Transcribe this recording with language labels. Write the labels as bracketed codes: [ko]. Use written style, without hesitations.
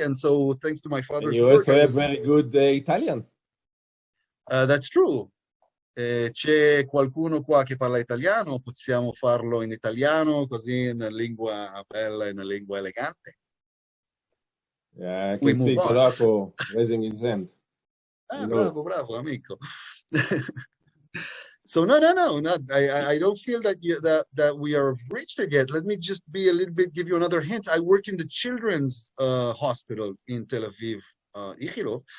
[en] And so thanks to my father's you work, also have very good Italian. That's true. [it] C'è qualcuno qua che parla italiano? Possiamo farlo in italiano, così in una lingua bella, in una lingua elegante. [en] Yeah, I can see Kodako raising his hand. [it] Ah, bravo, amico. [en] So no, I don't feel that that we are reached it yet. Let me just be a little bit, give you another hint. I work in the children's hospital in Tel Aviv, Ichilov.